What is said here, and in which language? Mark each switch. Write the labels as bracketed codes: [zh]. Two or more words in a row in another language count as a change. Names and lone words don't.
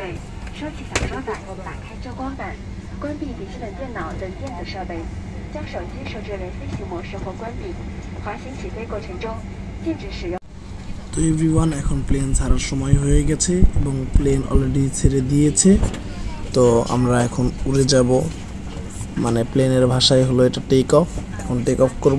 [zh] 背，收起小桌板，打开遮光板，关闭笔记本电脑等电子设备，将手机设置为飞行模式或关闭。滑行起飞过程中，禁止使用。 [bn] তো এভরিওয়ান, এখন প্লেন ছাড়ার সময় হয়ে গেছে এবং প্লেন অলরেডি ছেড়ে দিয়েছে। তো আমরা এখন উড়ে যাব, মানে প্লেনের ভাষায় হলো এটা [en] take off. [bn] এখন [en] take off [bn] করব।